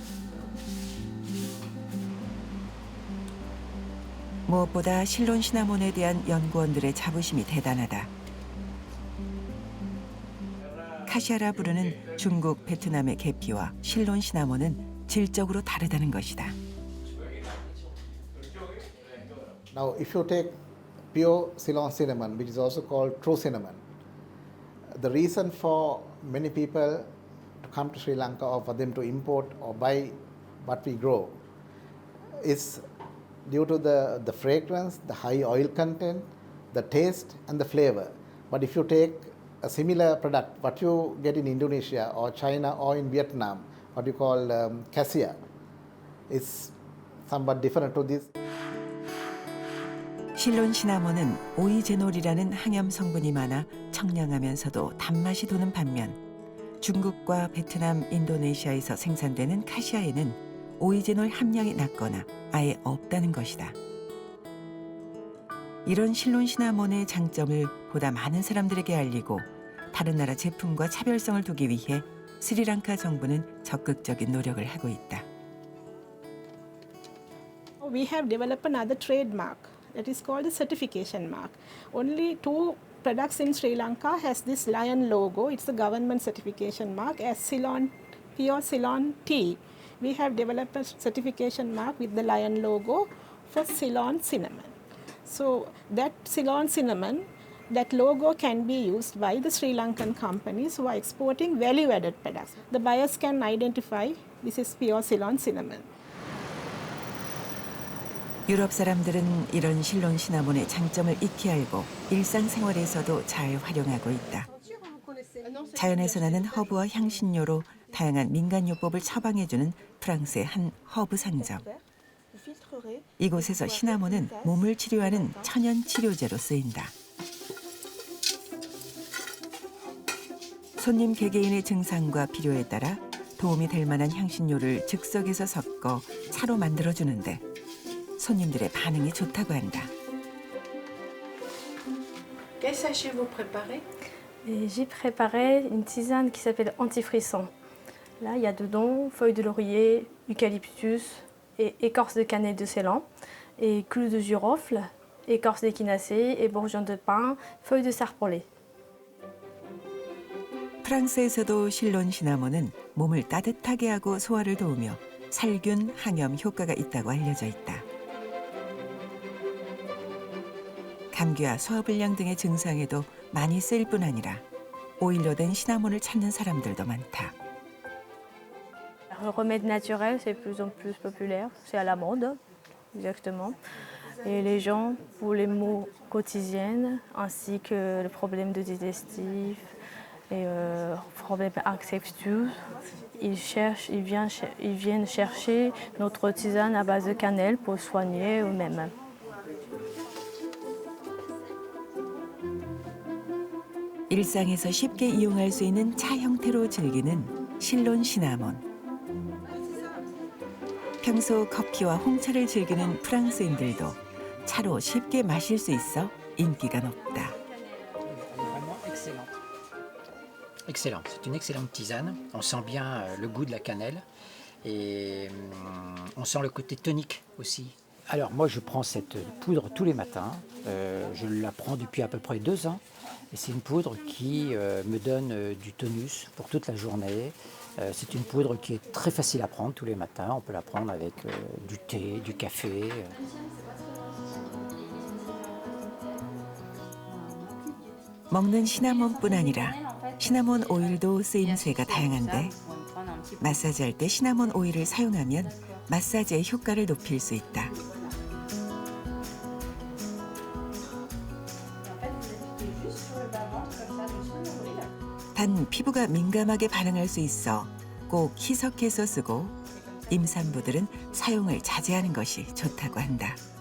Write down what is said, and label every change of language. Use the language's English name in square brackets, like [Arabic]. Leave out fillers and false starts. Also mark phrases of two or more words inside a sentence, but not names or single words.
[Korean] 무엇보다 실론 시나몬에 대한 연구원들의 자부심이 대단하다. 카시아라 부르는 중국, 베트남의 계피와 실론 시나몬은 질적으로 다르다는 것이다. [English] Now, if you take pure Ceylon cinnamon, which is also called true cinnamon, the reason for many people to come to Sri Lanka or for them to import or buy what we grow is due to the fragrance, the high oil content, the taste and the flavor. But if you take a similar product, what you get in Indonesia or China or in Vietnam, what you call cassia, is somewhat different to this. [Korean] 실론 시나몬은 오이제놀이라는 항염 성분이 많아 청량하면서도 단맛이 도는 반면 중국과 베트남, 인도네시아에서 생산되는 카시아에는 오이제놀 함량이 낮거나 아예 없다는 것이다. 이런 실론 시나몬의 장점을 보다 많은 사람들에게 알리고 다른 나라 제품과 차별성을 두기 위해 스리랑카 정부는 적극적인 노력을 하고 있다. [English] We have developed another trademark that is called the certification mark. Only 2 products in Sri Lanka has this lion logo. It's the government certification mark as Ceylon, pure Ceylon tea. We have developed a certification mark with the lion logo for Ceylon cinnamon. So that Ceylon cinnamon, that logo can be used by the Sri Lankan companies who are exporting value-added products. The buyers can identify this is pure Ceylon cinnamon. [Korean] 유럽 사람들은 이런 실론 시나몬의 장점을 익히 알고 일상생활에서도 잘 활용하고 있다. 자연에서 나는 허브와 향신료로 다양한 민간요법을 처방해주는 프랑스의 한 허브 상점. 이곳에서 시나몬은 몸을 치료하는 천연 치료제로 쓰인다. 손님 개개인의 증상과 필요에 따라 도움이 될 만한 향신료를 즉석에서 섞어 차로 만들어주는데 손님들의 반응이 좋다고 한다. [French] Quel sachet vous préparez? J'ai préparé une tisane qui s'appelle antifrisson. Là, il y a dedans feuilles de laurier, eucalyptus, et écorce de cannelle de Ceylan, et clous de girofle, écorce d'échinacée, et bourgeons de pin, feuilles de sarpollet. [Korean] 프랑스에서도 실론 시나몬은 몸을 따뜻하게 하고 소화를 도우며 살균, 항염 효과가 있다고 알려져 있다. 감기와 소화불량 등의 증상에도 많이 쓰일 뿐 아니라 오일로 된 시나몬을 찾는 사람들도 많다. [French] Le remède naturel, c'est de plus en plus populaire. C'est à la mode, exactement. Et les gens, pour les maux quotidiennes, ainsi que le problème de digestif et problème infectieux, ils viennent chercher notre tisane à base de cannelle pour soigner eux-mêmes. [Korean] 일상에서 쉽게 이용할 수 있는 차 형태로 즐기는 실론 시나몬. 평소 커피와 홍차를 즐기는 프랑스인들도 차로 쉽게 마실 수 있어 인기가 높다. [French] Excellente, c'est une excellente tisane. On sent bien le goût de la cannelle et on sent le côté tonique aussi. Alors moi je prends cette poudre tous les matins, je la prends depuis à peu près 2 ans et c'est une poudre qui me donne du tonus pour toute la journée. C'est une poudre qui est très facile à prendre tous les matins, on peut la prendre avec du thé, du café. [Korean] 먹는 시나몬뿐 아니라 시나몬 오일도 쓰임새가 다양한데 마사지할 때 시나몬 오일을 사용하면 마사지의 효과를 높일 수 있다. 단 피부가 민감하게 반응할 수 있어 꼭 희석해서 쓰고 임산부들은 사용을 자제하는 것이 좋다고 한다.